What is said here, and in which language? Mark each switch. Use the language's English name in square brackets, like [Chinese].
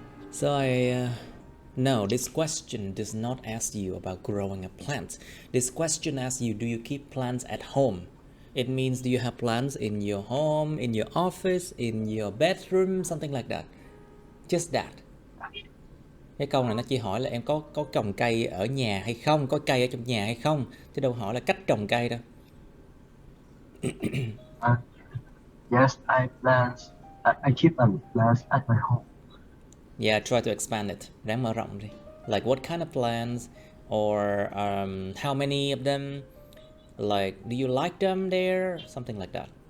[English] So no, this question does not ask you about growing a plant. This question asks you, do you keep plants at home? It means, do you have plants in your home, in your office, in your bedroom, something like that. Just that. [Vietnamese] Cái câu này nó chỉ hỏi là em có trồng cây ở nhà hay không, có cây ở trong nhà hay không, chứ đâu hỏi là cách trồng cây đâu. [English] Yes, I keep plants at my home. Yeah, try to expand it. [Vietnamese] Ráng mở rộng đi. [English] Like what kind of plants, or how many of them? Like, do you like them there? Something like that.